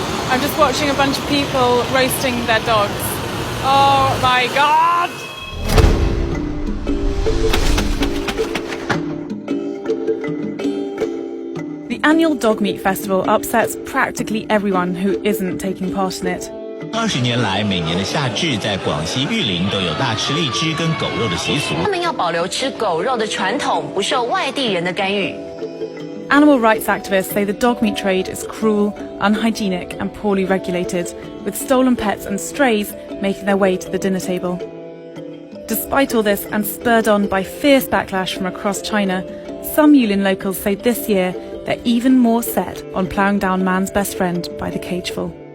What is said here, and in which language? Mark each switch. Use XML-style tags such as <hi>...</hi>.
<en>I'm just watching a bunch of people roasting their dogs. Oh my god! The annual Dog Meat Festival upsets practically everyone who isn't taking part in it.</en> <zh>20年来，每年的夏至，在广西玉林都有大吃荔枝跟狗肉的习俗。他们要保留吃狗肉的传统，不受外地人的干预。</zh> <en>Animal rights activists say the dog meat trade is cruel, unhygienic and poorly regulated, with stolen pets and strays making their way to the dinner table. Despite all this, and spurred on by fierce backlash from across China, some Yulin locals say this year they're even more set on ploughing down man's best friend by the cageful.</en>